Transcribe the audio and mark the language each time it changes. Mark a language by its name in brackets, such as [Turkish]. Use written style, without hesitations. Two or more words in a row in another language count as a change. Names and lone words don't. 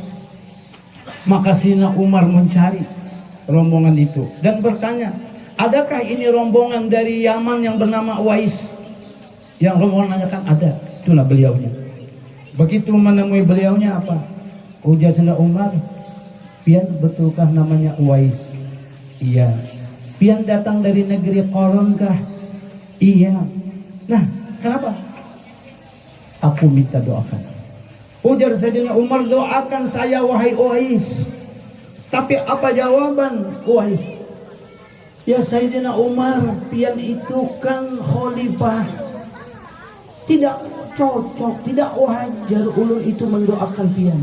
[Indonesian] Maka Sayyidina Umar mencari rombongan itu dan bertanya, adakah ini rombongan dari Yaman yang bernama Uwais? Yang Romo nanyakan ada, itulah beliaunya. Begitu menemui beliaunya apa? Ujar Sayyidina Umar, [Banjar] pian betulkah namanya Uwais? Iya. Pian datang dari negeri Qaron kah? [Indonesian] Iya. Nah, kenapa? Aku minta doakan. Ujar Sayyidina Umar, doakan saya wahai Uwais. Tapi apa jawaban Uwais? [Banjar] Ya Sayyidina Umar, pian itu kan khalifah. Tidak cocok, tidak wajar ulun itu mendoakan pian.